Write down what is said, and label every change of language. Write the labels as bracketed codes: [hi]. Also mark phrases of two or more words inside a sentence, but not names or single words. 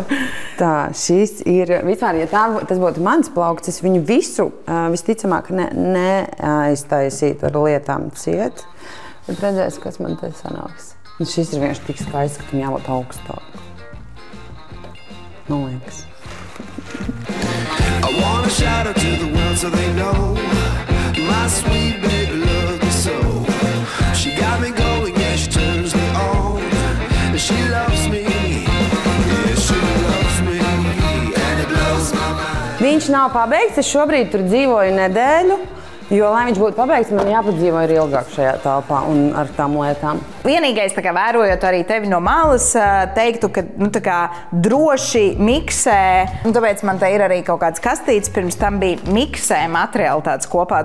[lv] Tā, šis ir, vispār, ja tas būtu mans plaukts, es viņu visu visticamāk neaiztaisītu ar lietām ciet. Bet redzēs, kas man te sanāks. Un šis ir vienkārši tik skaists, ka viņam jābūt augstāk. Man liekas. [en] I wanna shout out to the world so they know my sweet baby loves me so. She got me going, yeah, she turns me on. And she loves me, yeah, she loves me. And it blows my mind. [lv] Viņš nav pabeigts, es šobrīd tur dzīvoju nedēļu, jo, lai viņš būtu pabeigts, man jāpadzīvo ir ilgāk šajā telpā un ar tām lietām. Vienīgais, vērojot arī tevi no malas, teiktu, ka droši miksē. Tāpēc man te ir arī kaut kāds kastīts, pirms tam bija miksē materiālitātes kopā.